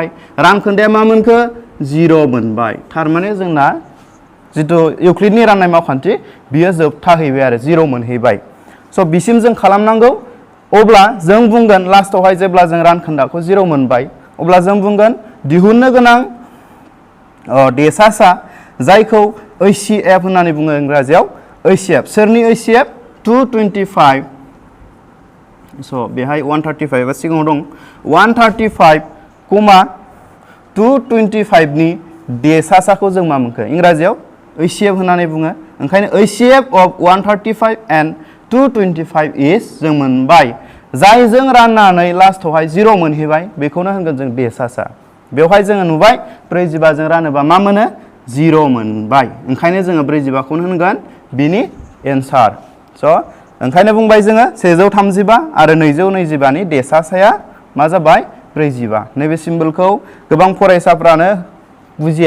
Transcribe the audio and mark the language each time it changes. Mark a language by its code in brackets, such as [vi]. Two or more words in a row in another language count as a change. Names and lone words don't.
[brx] रानखोन्दाया मा मोनखो 0 मोनबाय थारमाने जोंना जितु इउक्लिडनि राननाय मावखान्थि बियो जोबथाहैबाय आरो 0 मोनहैबाय स' बिसिम जों खालामनांगौ अब्ला जों बुंगोन लास्टआवहाय जेब्ला जों रानखोन्दाखौ 0 मोनबाय अब्ला जों बुंगोन दिहुननो गोनां देसासा जायखौ HCF होननानै बुङो इंराजियाव HCF सोरनि HCF 225 स' बेहाय 135 आ सिगाङाव दं 135, 225 नि देसासाखौ जों मा मोनखो इंराजियाव HCF होननानै बुङो ओंखायनो [en] HCF of 135 and 225 is [brx] जों मोनबाय जायजों राननानै लास्टआवहाय 0 मोनहैबाय बेखौनो होनगोन जों देसासा बेवहाय जोङो नुबाय 45 जों रानोबा मा मोनो 0 मोनबाय ओंखायनो जोङो 45 खौनो होनगोन बिनि एन्सार स' ओंखायनो बुंबाय जोङो 135 आरो 225 नि देसासाया मा जाबाय 45 नैबे सिम्बलखौ गोबां फरायसाफ्रानो बुजिया